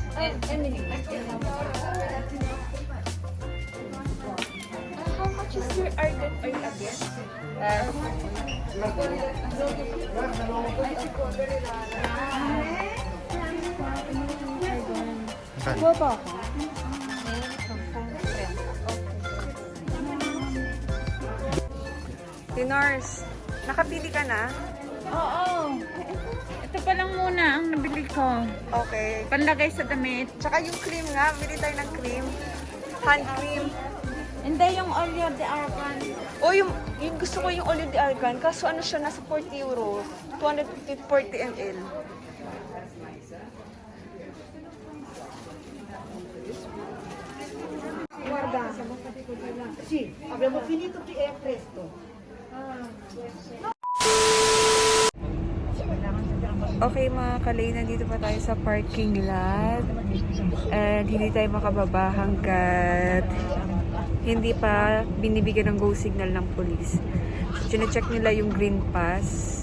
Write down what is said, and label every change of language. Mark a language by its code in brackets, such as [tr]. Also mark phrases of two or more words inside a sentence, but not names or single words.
[en] How much is your argan oil again? [tl] Kuha ba ako? Dinars, nakapili ka na? Oo. Ito pa lang muna ang nabili ko. Okay. Panlagay sa damit. Tsaka yung cream nga, bili tayo ng cream. [en] Hand cream. [tl] Hindi yung [es] oleo de argan. [tl] O yung gusto ko yung [es] oleo de argan, [tl] kaso ano siya, nasa 40 euros. 240 ml. [it] Guarda, sì, abbiamo finito qui è presto. [tl] Okay mga kalay, nandito pa tayo sa parking lot. And hindi tayo makababa hanggat hindi pa binibigyan ng [en] go signal [tl] ng police. Chine-check nila yung [en] green pass.